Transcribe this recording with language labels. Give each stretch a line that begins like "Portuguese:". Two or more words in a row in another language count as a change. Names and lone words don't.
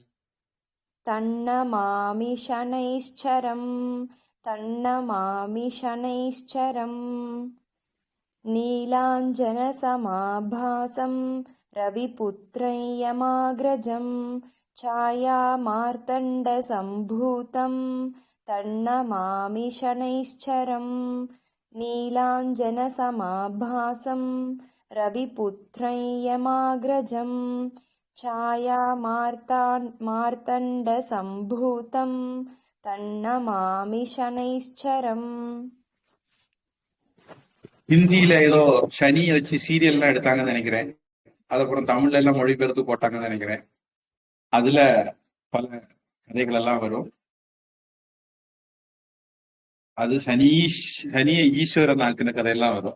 Sanskrit: तन्नमामि शनैश्चरं तन्नमामि शनैश्चरम् नीलाञ्जनसमाभासं रविपुत्रयमाग्रजं छायामार्तण्डसम्भूतं तन्नमामि शनैश्चरं नीलाञ्जनसमाभासं रविपुत्रयमाग्रजं छायामार्तण्डसम्भूतं तन्नमामि शनैश्चरम्
Tamil: ஹிந்தியில ஏதோ சனி வச்சு சீரியல்லாம் எடுத்தாங்கன்னு நினைக்கிறேன். அதுக்கப்புறம் தமிழ்ல எல்லாம் மொழிபெயர்த்து போட்டாங்கன்னு நினைக்கிறேன். அதுல பல கதைகள் எல்லாம் வரும். அது சனிய ஈஸ்வரன் ஆக்குன கதையெல்லாம் வரும்.